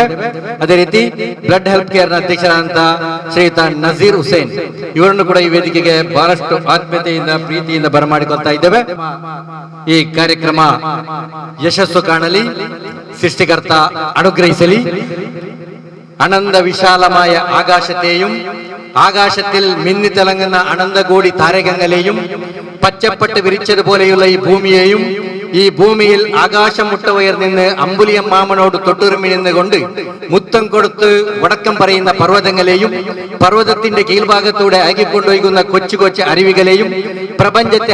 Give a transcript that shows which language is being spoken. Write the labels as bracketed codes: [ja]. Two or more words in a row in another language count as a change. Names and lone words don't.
[kn] ಅದೇ ರೀತಿ ಬ್ಲಡ್ ಹೆಲ್ಪ್ ಕೇರ್ ನ ಅಧ್ಯಕ್ಷರಾದಂತಹ ಶ್ರೀಯುತ ನಜೀರ್ ಹುಸೇನ್, ಇವರನ್ನು ಕೂಡ ಈ ವೇದಿಕೆಗೆ ಬಹಳಷ್ಟು ಆತ್ಮೀಯತೆಯಿಂದ ಪ್ರೀತಿಯಿಂದ ಬರಮಾಡಿಕೊಳ್ತಾ ಇದ್ದೇವೆ. ಈ ಕಾರ್ಯಕ್ರಮ ಯಶಸ್ಸು ಕಾಣಲಿ, ಸೃಷ್ಟಿಕರ್ತ ಅನುಗ್ರಹಿಸಲಿ. [ml] അനന്ത വിശാലമായ ആകാശത്തെയും ആകാശത്തിൽ മിന്നിത്തിളങ്ങുന്ന അനന്തകോടി താരകങ്ങളെയും പച്ചപ്പട്ട് വിരിച്ചതുപോലെയുള്ള ഈ ഭൂമിയെയും ഈ ഭൂമിയിൽ ആകാശം മുട്ടവയർന്ന് അമ്പുലിയം മാമനോട് തൊട്ടുരുമി നിന്നുകൊണ്ട് മുത്തം കൊടുത്ത് വടക്കം പറയുന്ന പർവ്വതങ്ങളെയും പർവ്വതത്തിന്റെ കീഴ്ഭാഗത്തൂടെ അയകിക്കൊണ്ടൊഴുകുന്ന കൊച്ചു കൊച്ചു അരുവികളെയും പ്രപഞ്ചത്തെ